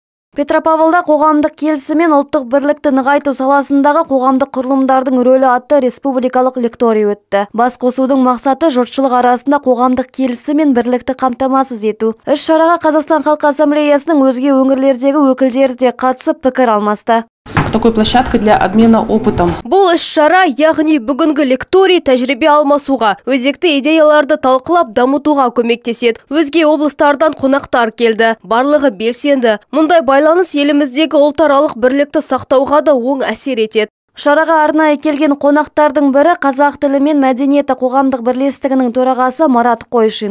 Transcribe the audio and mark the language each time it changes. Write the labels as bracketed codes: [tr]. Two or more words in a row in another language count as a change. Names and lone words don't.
[kk] Петропавлда қоғамдық келісім мен ұлттық бірлікті нығайту саласындағы қоғамдық құрылымдардың рөлі атты республикалық лекторий өтті. Басқосудың мақсаты жұртшылық арасында қоғамдық келісім мен бірлікті қамтамасыз ету. Іс-шараға Қазақстан Халқы Ассамблеясының өзге өңірлердегі өкілдері де қатысып пікір алмасты. [ru] Такой площадкой для обмена опытом. [kk] Бұл іс-шара, яғни бүгінгі лекторий тәжірибе алмасуға, өзекті идеяларды талқылап дамытуға көмектеседі. Өзге облыстардан қонақтар келді, барлығы белсенді. Мұндай байланыс еліміздегі ұлтаралық бірлікті сақтауға да оң әсер етеді. Шараға арнайы келген қонақтардың бірі қазақ тілі мен мәдениеті қоғамдық бірлестігінің төрағасы Марат Қойшин.